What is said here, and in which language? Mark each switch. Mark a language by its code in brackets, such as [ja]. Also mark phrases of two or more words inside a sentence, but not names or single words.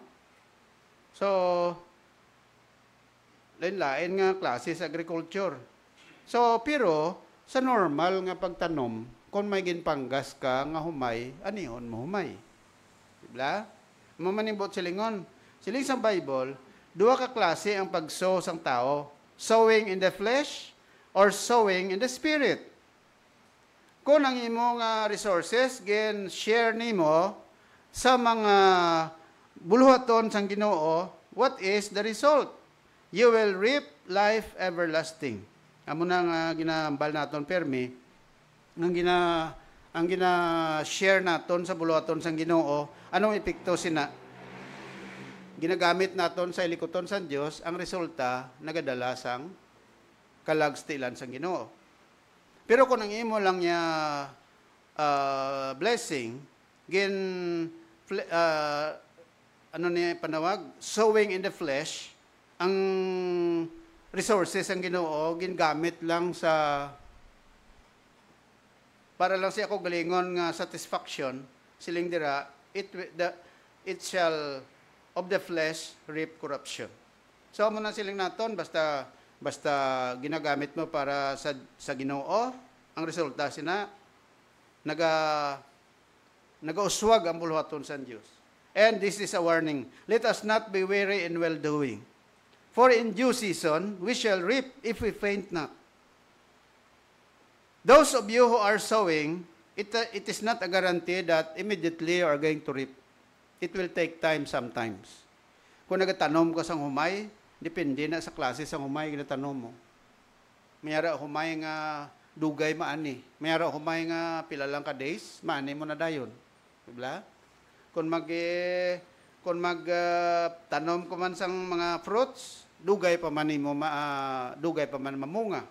[hil] So, lain-lain nga klase sa agriculture. So, pero, sa normal nga pagtanom, kung may ginpanggas ka nga humay, anihon mo humay. Diba? Mamanibot silingon. Siling sa Bible, duwa ka klase ang pag-sow sang tao. [en] Sowing in the flesh or sowing in the spirit. [hil] Kung ang imo nga resources, share nimo sa mga buluhaton sang Ginoo, [en] what is the result? you will reap life everlasting. [hil] Amo na nga ginambal naton permi, ang gina-share naton sa buluhaton sang Ginoo, anong epekto sina? Ginagamit naton sa ilikuton sang Dios, ang resulta nagadala sang kalagstilan sang Ginoo. Pero kung ang imo lang niya blessing, ano niya panawag? [en] Sowing in the flesh, [hil] ang resources ang Ginoo gingamit lang sa para lang siya ako galingon nga satisfaction siling dira [en] it shall of the flesh reap corruption. [hil] So amo na siling naton basta ginagamit mo para sa Ginoo, ang resulta sina nagauswag ang buluhaton sa Dios. [en] And this is a warning. Let us not be weary in well-doing. For in due season, we shall reap if we faint not. Those of you who are sowing, it is not a guarantee that immediately you are going to reap. It will take time sometimes. [hil] Kung nagatanom ka sang humay, depende na sa klase sang humay ginatanom mo. Mayara humay nga dugay maani. Mayara humay nga pila lang ka days, maani mo na dayon. Diba? Kung tanom ko man sang mga fruits, dugay pa man mamunga.